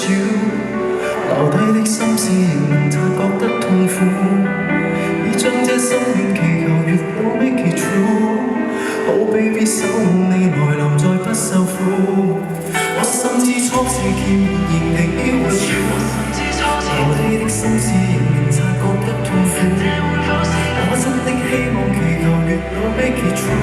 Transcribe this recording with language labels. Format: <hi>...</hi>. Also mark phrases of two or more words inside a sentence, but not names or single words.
<yue>少，留低的心事仍能察覺得痛苦，已將這心願祈求月老</yue> <en>make it true。 Oh baby，</en> <yue>守望你來臨再不受苦。我深知初次見面仍歷險沒少，留低的心事仍能察覺得痛苦，我真的希望祈求月老</yue> <en>make it</en>